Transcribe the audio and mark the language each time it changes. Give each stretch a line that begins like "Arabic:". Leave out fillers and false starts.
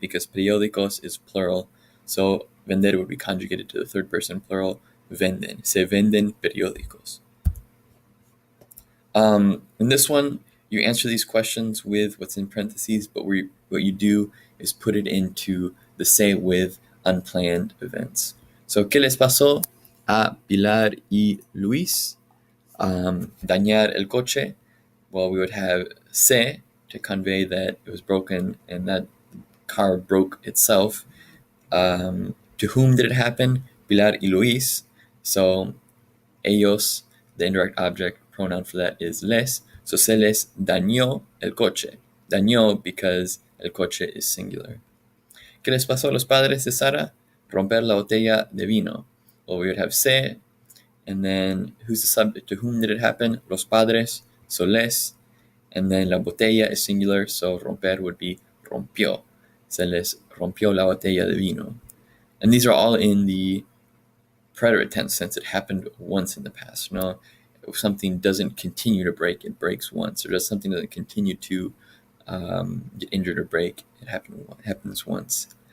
English: Because periódicos is plural, so vender would be conjugated to the third person plural, venden.
Spanish: Se venden periódicos.
English: In this one, you answer these questions with what's in parentheses, but what you do is put it into the say with unplanned events.
Spanish: So, ¿qué les pasó a Pilar y Luis? Dañar el coche.
English: Well, we would have se to convey that it was broken and that car broke itself. To whom did it happen? Pilar y Luis. So ellos, the indirect object pronoun for that is les.
Spanish: So se les dañó el coche. Dañó because el coche
English: is singular.
Spanish: ¿Qué les pasó a los padres de Sara? Romper la botella de vino.
English: Well, we would have se, and then who's the subject? To whom did it happen?
Spanish: Los padres.
English: So les. And then la botella is singular, so romper would be rompió.
Spanish: Se les rompió la botella de vino.
English: And these are all in the preterite tense, since it happened once in the past. No, if something doesn't continue to break, it breaks once. Or does something doesn't continue to get injured or break, it happens once.